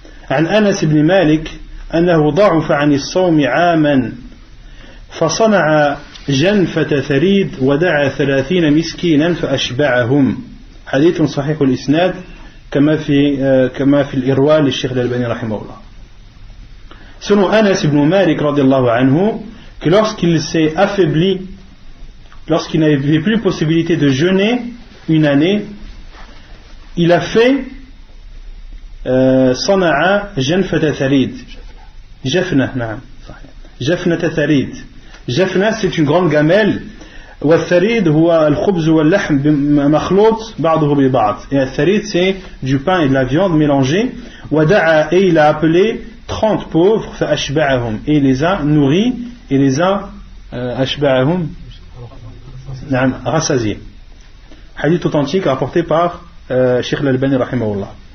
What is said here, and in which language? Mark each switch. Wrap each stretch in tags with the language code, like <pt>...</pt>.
<ar>عن أنس بن مالك أنه ضعف عن الصوم عاما فصنع جنفة ثريد ودعا 30 مسكينا فأشبعهم. حديث صحيح الإسناد كما في الإرواء للشيخ الألباني رحمه الله.</ar> <fr>Selon Anas ibn Malik radiallahu anhu, que lorsqu'il s'est affaibli, lorsqu'il n'avait plus possibilité de jeûner une année, il a fait</fr> <ar>صنع جنفة ثريد. جفنة نعم جفنة ثريد.</ar> <fr>جفنة c'est une grande gamelle.</fr> <ar>والثريد هو الخبز واللحم مخلوط بعضه ببعض.</ar> <fr>Et الثريد c'est du pain et de la viande mélangés.</fr> <ar>ودعا</ar> <fr>et il a appelé 30 pauvres</fr> <ar>فأشبعهم</ar> <fr>et il les a nourris et les a</fr> <ar>أشبعهم نعم</ar> <fr>rassasiés. Hadith authentique rapporté par Cheikh Al-Albani rahimahullah.</fr>